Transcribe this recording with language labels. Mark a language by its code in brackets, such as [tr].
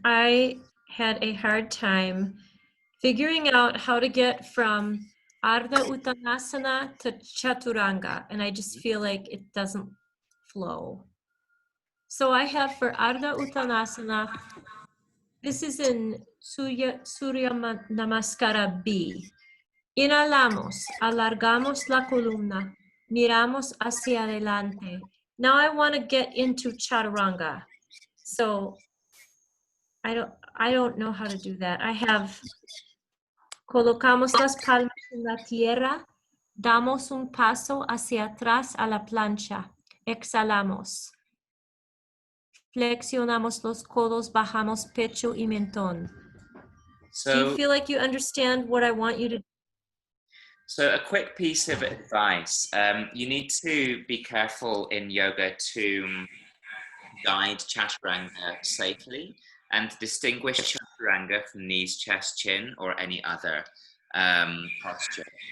[en] I had a hard time figuring out how to get from Ardha Uttanasana to Chaturanga, and I just feel like it doesn't flow. So I have for Ardha Uttanasana, this is in Surya Namaskara B. [es] Inhalamos, alargamos la columna, miramos hacia adelante. [en] Now I want to get into chaturanga. So I don't know how to do that. I have [es] colocamos las palmas en la tierra, damos un paso hacia atrás a la plancha, exhalamos. Flexionamos los codos, bajamos pecho y mentón. [en] Do you So, feel like you understand what I want you to do? so a quick piece of advice. You need to be careful in yoga to guide chaturanga safely and distinguish chaturanga from knees, chest, chin, or any other posture.